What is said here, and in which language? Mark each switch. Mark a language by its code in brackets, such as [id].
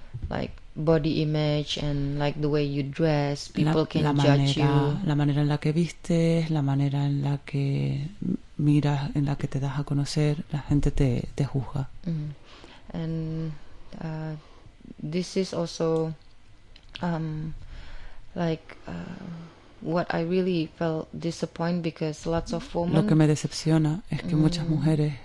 [en] like body image and like the way you dress, people can [es] manera, [en] judge you, [es] la manera en la que vistes, la manera en la que miras, en la que te das a conocer, la gente te juzga. [en] And this is also what I really felt disappointed because lots of women, [es] lo que me decepciona es que muchas mujeres,